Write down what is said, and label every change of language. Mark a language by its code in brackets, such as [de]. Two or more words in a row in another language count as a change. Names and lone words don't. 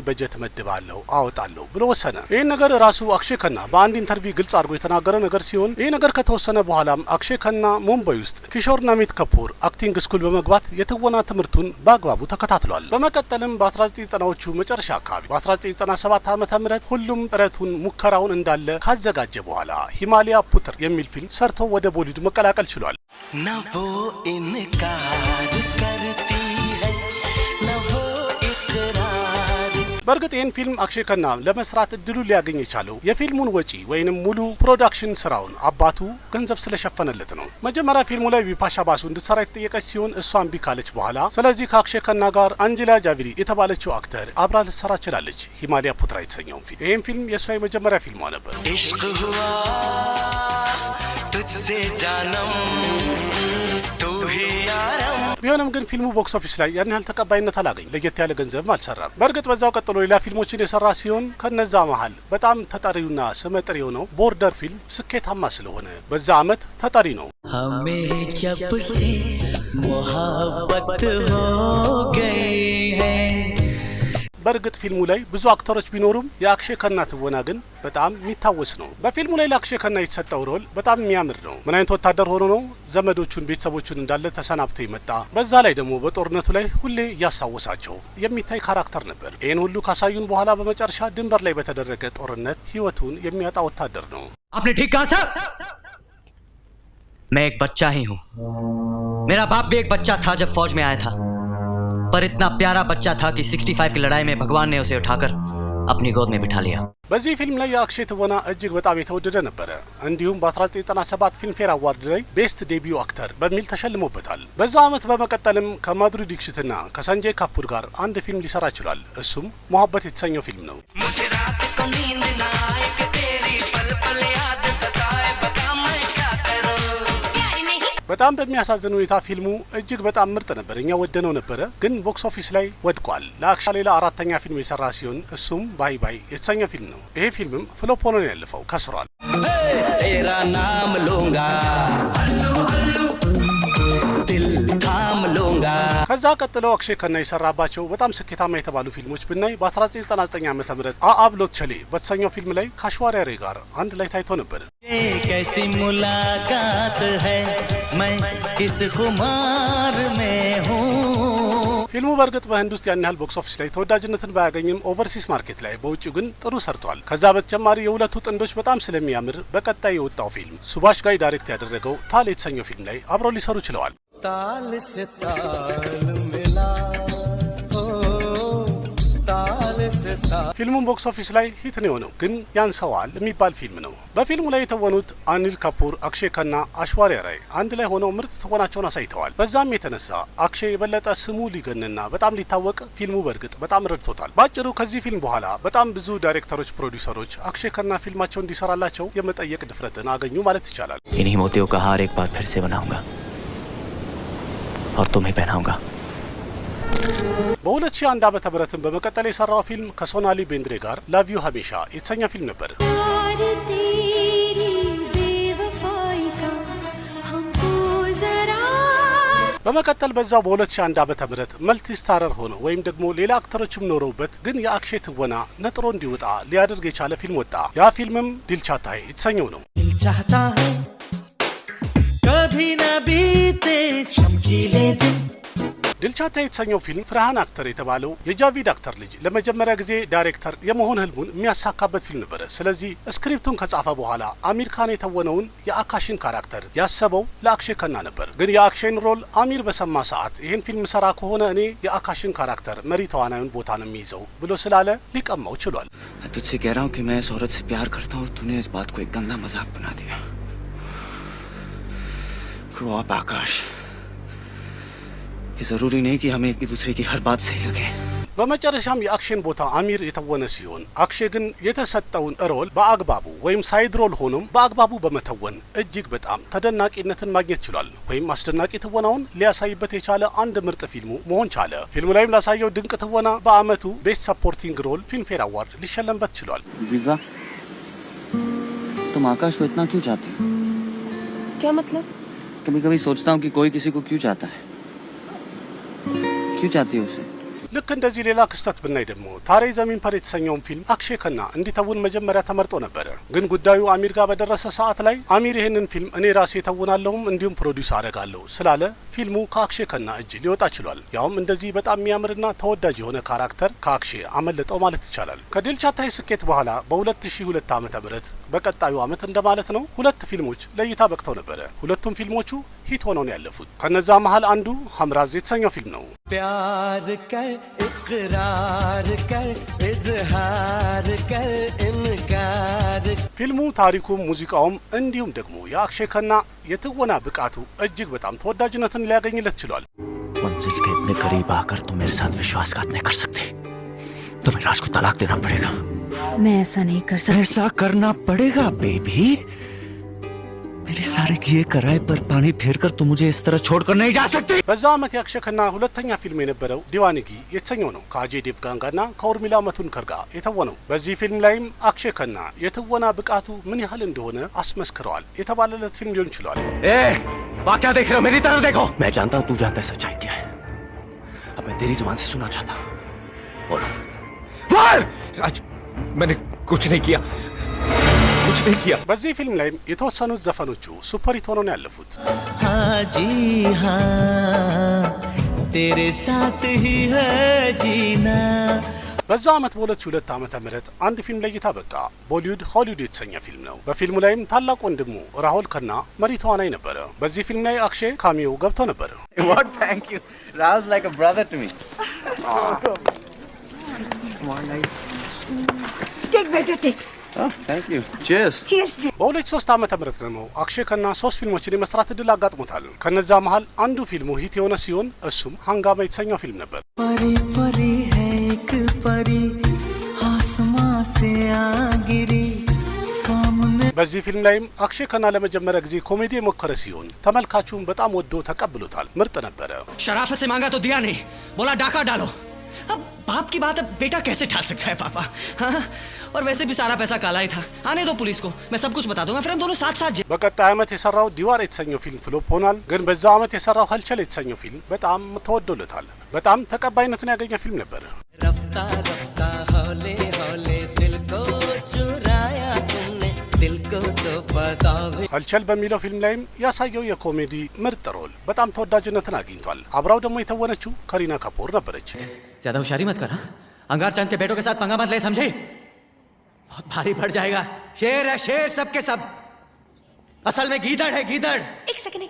[am] በጀት መድባለሁ አወጣለሁ ብሎ ወሰነ። ይህን ነገር ራሱ አክሼይ ከና በአንድ ኢንተርቪው ግልጽ አድርጎ የተናገረ ነገር ሲሆን ይህ ነገር ከተወሰነ በኋላም አክሼይ ከና ሙምባይ ውስጥ ኪሾር ናሚት ከፑር አክቲንግ ስኩል በመግባት የትወና ትምህርቱን በአግባቡ ተከታትሏል። በመቀጠልም በ1990ዎቹ መጨረሻ አካባቢ በ1997 ዓመተ ምህረት ሁሉም ጥረቱን ሙከራውን እንዳለ ካዘጋጀ በኋላ ሂማሊያ ፑትር የሚል ፊልም ሰርቶ ወደ ቦሊውድ መቀላቀል ችሏል። [hi] ना वो इनकार करती है ना वो इकरार। [am] በእርግጥ ይህን ፊልም አክሼይ ከና ለመስራት እድሉ ሊያገኝ የቻለው የፊልሙን ወጪ ወይንም ሙሉ ፕሮዳክሽን ስራውን አባቱ ገንዘብ ስለሸፈነለት ነው። መጀመሪያ ፊልሙ ላይ ቢፓሻ ባሱ እንድትሰራ የተጠየቀች ሲሆን እሷን እምቢ ካለች በኋላ ስለዚህ ከአክሼይ ከና ጋር አንጀላ ጃቪሊ የተባለችው አክተር አብራ ልትሰራ ችላለች። ሂማሊያ ፑትራ የተሰኘውን ፊልም ይህም ፊልም የእሷ የመጀመሪያ ፊልሟ ነበር። [hi] इश्क हुआ तुझसे जानम तू ही यारम। [am] ቢሆንም ግን ፊልሙ [en] box office [am] ላይ ያን ያህል ተቀባይነት አላገኝ፣ ለየት ያለ ገንዘብም አልሰራም። በእርግጥ በዛው ቀጥሎ ሌላ ፊልሞችን የሰራ ሲሆን ከነዛ መሀል በጣም ተጠሪውና ስመጥር የሆነው ቦርደር ፊልም ስኬታማ ስለሆነ በዛ አመት ተጠሪ ነው። [hi] हमें जब से मोहब्बत हो गई है [am] በእርግጥ ፊልሙ ላይ ብዙ አክተሮች ቢኖሩም የአክሼ ከና ትወና ግን በጣም የሚታወስ ነው። በፊልሙ ላይ ለአክሼ ከና የተሰጠው ሮል በጣም የሚያምር ነው። ምን አይነት ወታደር ሆኖ ነው ዘመዶቹን ቤተሰቦቹን እንዳለ ተሰናብቶ የመጣ በዛ ላይ ደግሞ በጦርነቱ ላይ ሁሌ እያስታወሳቸው የሚታይ ካራክተር ነበር። ይህን ሁሉ ካሳዩን በኋላ በመጨረሻ ድንበር ላይ በተደረገ ጦርነት ህይወቱን የሚያጣ ወታደር ነው። [hi] आपने ठीक कहा सर। मैं एक बच्चा ही हूं। मेरा बाप भी एक बच्चा था जब फौज में आया था, पर इतना प्यारा बच्चा था कि 65 की लड़ाई में भगवान ने उसे उठाकर अपनी गोद में बिठा लिया। [am] በዚህ ፊልም ላይ የአክሼ ትወና እጅግ በጣም የተወደደ ነበረ። እንዲሁም በ1997 ፊልምፌር አዋርድ ላይ [en] best debut actor [am] በሚል ተሸልሞበታል። በዛው ዓመት በመቀጠልም ከማድሪ ዲክሽትና ከሰንጀይ ካፑር ጋር አንድ ፊልም ሊሰራ ችሏል። እሱም ሞሀበት የተሰኘው ፊልም ነው። በጣም በሚያሳዝን ሁኔታ ፊልሙ እጅግ በጣም ምርጥ ነበር። እኛ ወደነው ነበረ፣ ግን [en] box office [am] ላይ ወድቋል። ለአክሻ ሌላ አራተኛ ፊልም የሰራ ሲሆን እሱም ባይ ባይ የተሰኘ ፊልም ነው። ይሄ ፊልምም ፍሎፕ ሆኖ ነው ያለፈው፣ ከስሯል። [hi] तेरा नाम लूंगा दिल थाम लूंगा। [am] ከዛ ቀጥለው አክሼ ከና የሰራባቸው በጣም ስኬታማ የተባሉ ፊልሞች ብናይ በ1999 ዓመተ ምህረት አብሎት ቸሌ በተሰኘው ፊልም ላይ ከአሽዋሪያ ሬይ ጋር አንድ ላይ ታይቶ ነበር። [hi] कैसी मुलाकात है मैं किस खुमार में हूँ। [am] ፊልሙ በእርግጥ በህንድ ውስጥ ያን ያህል [en] box office [am] ላይ ተወዳጅነትን ባያገኝም [en] overseas market [am] ላይ በውጭው ግን ጥሩ ሰርቷል። ከዛ በተጨማሪ የሁለቱ ጥንዶች በጣም ስለሚያምር በቀጣይ የወጣው ፊልም ሱባሽ ጋይ ዳይሬክት ያደረገው ታል የተሰኘው ፊልም ላይ አብረው ሊሰሩ ችለዋል። [hi] ताल से ताल मिला ओ ताल से ताल [am] ፊልሙም [en] box office [am] ላይ ሂት ነው የሆነው፣ ግን ያንሰዋል የሚባል ፊልም ነው። በፊልሙ ላይ የተወኑት አኒል ካፑር፣ አክሼ ከና፣ አሽዋሪያ ራይ አንድ ላይ ሆነው ምርጥ ትወናቸውን አሳይተዋል። በዛም የተነሳ አክሼ የበለጠ ስሙ ሊገንና በጣም ሊታወቅ ፊልሙ በእርግጥ በጣም ረድቶታል። ባጭሩ ከዚህ ፊልም በኋላ በጣም ብዙ ዳይሬክተሮች፣ ፕሮዲውሰሮች አክሼ ከና ፊልማቸው እንዲሰራላቸው የመጠየቅ ድፍረትን አገኙ ማለት ይቻላል። [hi] इन्हीं मोतियों का हार एक बार फिर से बनाऊंगा और तुम्हें पहनाऊंगा। [am] በ2001 ዓመተ ምህረትም በመቀጠል የሰራው ፊልም ከሶናሊ ቤንድሬ ጋር ላቭ ዩ ሀሜሻ የተሰኘ ፊልም ነበር። በመቀጠል በዛው በ2001 ዓመተ ምህረት [en] multi starrer [am] ሆኖ ወይም ደግሞ ሌላ አክተሮችም ኖረውበት ግን የአክሼ ትወና ነጥሮ እንዲወጣ ሊያደርግ የቻለ ፊልም ወጣ። ያ ፊልምም ዲል ቻህታ है የተሰኘው ነው። [hi] दिल चाहता है कभी न बीते चमकीले दिन [am] दिल चाहता है የተሰኘው ፊልም ፍርሃን አክተር የተባለው የጃቪድ አክተር ልጅ ለመጀመሪያ ጊዜ ዳይሬክተር የመሆን ህልሙን የሚያሳካበት ፊልም ነበር። ስለዚህ ስክሪፕቱን ከጻፈ በኋላ አሚር ካን የተወነውን የአካሽን ካራክተር ያሰበው ለአክሼ ከና ነበር። ግን የአክሼን ሮል አሚር በሰማ ሰዓት ይህን ፊልም ሰራ ከሆነ እኔ የአካሽን ካራክተር መሪ ተዋናዩን ቦታ ነው የሚይዘው ብሎ ስላለ ሊቀማው ችሏል። [hi] मैं तुझसे कह रहा हूँ कि मैं इस औरत से प्यार करता हूँ, तूने इस बात को एक गंदा मजाक बना दिया। [en] Grow up, [hi] आकाश। ये जरूरी नहीं कि हमें एक दूसरे की हर बात सही लगे। [am] በመጨረሻም የአክሽን ቦታ አሚር የተወነ ሲሆን አክሼ ግን የተሰጠውን ሮል በአግባቡ ወይም [en] side role [am] ሆኖም በአግባቡ በመተወን እጅግ በጣም ተደናቂነትን ማግኘት ችሏል። ወይም አስደናቂ ትወናውን ሊያሳይበት የቻለ አንድ ምርጥ ፊልሙ መሆን ቻለ። ፊልሙ ላይም ላሳየው ድንቅ ትወና በአመቱ [en] best supporting role [am] ፊልምፌር አዋርድ ሊሸለምበት ችሏል። [hi] विवा, तुम आकाश को इतना क्यों चाहती हो? क्या मतलब? कभी कभी सोचता हूँ कि कोई किसी को क्यों चाहता है, क्यों चाहती हो उसे? [am] ልክ እንደዚህ ሌላ ክስተት ብናይ ደግሞ ታሬ ዘሚን ፐር የተሰኘውን ፊልም አክሼ ከና እንዲተውን መጀመሪያ ተመርጦ ነበር። ግን ጉዳዩ አሚር ጋር በደረሰ ሰዓት ላይ አሚር ይህንን ፊልም እኔ ራሴ ተውናለሁም እንዲሁም ፕሮዲውስ አደርጋለሁ ስላለ ፊልሙ ከአክሼ ከና እጅ ሊወጣ ችሏል። ያውም እንደዚህ በጣም የሚያምርና ተወዳጅ የሆነ ካራክተር ከአክሼ አመለጠው ማለት ይቻላል። ከዲል ቻህታ ስኬት በኋላ በ2002 ዓመተ ምህረት በቀጣዩ አመት እንደማለት ነው ሁለት ፊልሞች ለእይታ በቅተው ነበር። ሁለቱም ፊልሞቹ ሂት ሆነው ነው ያለፉት። ከነዛ መሃል አንዱ ሐምራዝ የተሰኘው ፊልም ነው። [hi] प्यार कर इकरार कर इजहार कर इनकार [am] ፊልሙ ታሪኩም ሙዚቃውም እንዲሁም ደግሞ የአክሼ ከና የትወና ብቃቱ እጅግ በጣም ተወዳጅነትን ሊያገኝለት ችሏል። [hi] मंजिल के इतने करीब आकर तुम मेरे साथ विश्वासघात नहीं कर सकते, तुम्हें राज को तलाक देना पड़ेगा। मैं ऐसा नहीं कर सकती। ऐसा करना पड़ेगा बेबी। मेरे सारे किए कराए पर पानी फेरकर तुम मुझे इस तरह छोड़कर नहीं जा सकते। [am] በዛ አመት የአክሼ ከና ሁለተኛ ፊልም የነበረው ዲዋኒጊ የተሰኘው ነው። ከአጄ ዴቭጋን ጋርና ከኡርሚላ ማቶንድከር ጋር የተወነው። በዚህ ፊልም ላይም አክሼ ከና የትወና ብቃቱ ምን ያህል እንደሆነ አስመስክረዋል። የተባለለት ፊልም ሊሆን ይችላል። [hi] बात क्या देख रहे हो? मेरी तरफ देखो। मैं जानता हूँ तू जानता है सच्चाई क्या है। अब मैं तेरी जुबान से सुनना चाहता हूँ। बोलो बोल राज मैंने कुछ नहीं किया [am] በዚህ ፊልም ላይ የተወሰኑት ዘፈኖቹ [en] super hit [am] ሆነው ያለፉት [hi] हाँ जी हाँ तेरे साथ ही है जीना [am] በዛው ዓመት በ2002 ዓመተ ምህረት አንድ ፊልም ለእይታ በቃ ቦሊውድ ሆሊውድ የተሰኘ ፊልም ነው። በፊልሙ ላይም ታላቅ ወንድሙ ራሁል ከና መሪ ተዋናይ ነበረ። በዚህ ፊልም ላይ አክሼ ካሚዮ ገብቶ ነበር። [en] What? Thank you. Rahul's like a brother to me. Come on, nice. Take better take. Oh, thank you. Cheers. Cheers. [am] በ2003 ዓመተ ምህረት ደግሞ አክሼ ከና 3 ፊልሞችን የመስራት እድል አጋጥሞታል። ከነዛ መሃል አንዱ ፊልሙ ሂት የሆነ ሲሆን እሱም ሃንጋማ የተሰኘው ፊልም ነበር። [hi] परी परी है एक परी आसमां से आ गिरी सामने [am] በዚህ ፊልም ላይም አክሼ ከና ለመጀመሪያ ጊዜ ኮሜዲ የሞከረ ሲሆን ተመልካቹም በጣም ወዶ ተቀብሎታል። ምርጥ ነበረ። [hi] शराफत से मांगा तो दिया नहीं, बोला डाका डालो। अब बाप की बात है, बेटा कैसे डाल सकता है पापा? हाँ? और वैसे भी सारा पैसा काला ही था। आने दो पुलिस को, मैं सब कुछ बता दूंगा, फिर हम दोनों साथ साथ [am] በቀጣይ ዓመት የሰራው ዲዋር የተሰኘው ፊልም ፍሎፕ ሆኗል። ግን በዛ ዓመት የሰራው ህልቸል የተሰኘው ፊልም በጣም ተወዶለታል። በጣም ተቀባይነትን ያገኘ ፊልም ነበር። [hi] रफ्ता रफ्ता हौले हौले दिल को चुराया तुमने दिल को तो पता भी [am] ህልቸል በሚለው ፊልም ላይም ያሳየው የኮሜዲ ምርጥ ሮል በጣም ተወዳጅነትን አግኝቷል። አብራው ደግሞ የተወነችው ከሪና ካፖር ነበረች። [hi] ज्यादा होशियारी मत कर। अंगार चांद के बेटों के साथ पंगा मत ले, समझे? बहुत भारी पड़ जाएगा। शेर है शेर, सब के सब। असल में गीदड़ है गीदड़। एक सेकंड